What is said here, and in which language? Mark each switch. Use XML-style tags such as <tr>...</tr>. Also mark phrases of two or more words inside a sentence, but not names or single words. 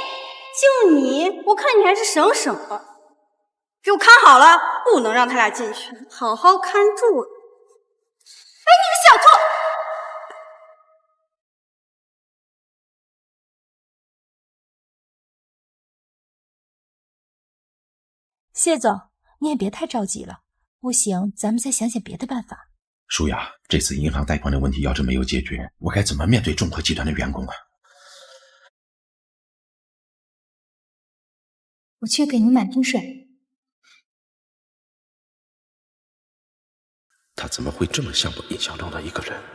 <zh>就你，我看你還是省省吧。給我看好了，不能讓他倆進去，好好看住。哎，你個小兔！謝總，你也別太着急了，不行，咱們再想想別的辦法。舒雅，這次銀行貸款的問題要是沒有解決，我該怎麼面對眾和集團的員工啊？我去給你買瓶水。他怎麼會這麼像我印象中的一個人？</zh>